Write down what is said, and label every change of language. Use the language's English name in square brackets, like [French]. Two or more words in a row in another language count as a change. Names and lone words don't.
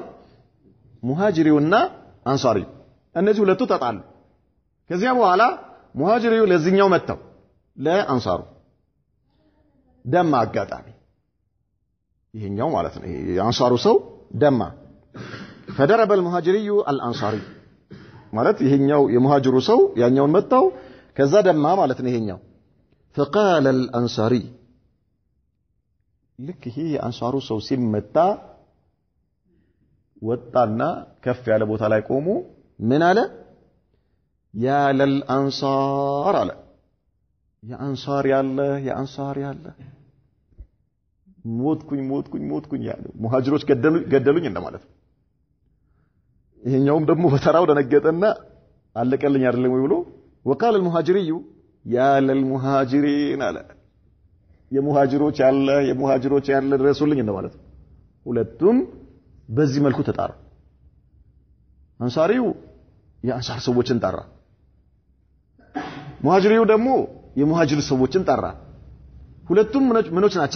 [Amharic] ሙሃጅሪውና አንሳሪው። እነዚህ ሁለቱ ተጣሉ። ከዚያ በኋላ ሙሃጅሪው ለዚህኛው መጣው ለአንሳሩ ደማ አጋጣሚ ይሄኛው ማለት ነው። የአንሳሩ ሰው ደማ [Arabic] فضرب المهاجري الانصاري [Amharic] ማለት ይሄኛው የሙሃጅሩ ሰው ያኛውን መጣው ከዛ ደማ ማለት ነው ይሄኛው [Arabic] فقال الانصاري [Amharic] ልክ ይሄ የአንሳሩ ሰው ሲመታ ወጣና ከፍ ያለ ቦታ ላይ ቆሞ ምን አለ? [Arabic] يا للأنصار [Amharic] አለ የአንሳር ያለ ሞትኩኝ ያለ ሙሃጅሮች ገደሉኝ እንደማለት ነው። ይሄኛውም ደግሞ በተራው ደነገጠና አለቀልኝ አይደለም ወይ ብሎ [Arabic] وقال المهاجري يا للمهاجرين [Amharic] አለ የሙሃጅሮች ያለ ድረሱልኝ እንደማለት ነው። ሁለቱም በዚህ መልኩ ተጣራ። አንሳሪው የአንሳር ሰዎችን ጠራ፣ ሙሃጅሪው ደግሞ የሙሃጅር ሰዎችን ጠራ። ሁለቱም ምኖች ናቸው?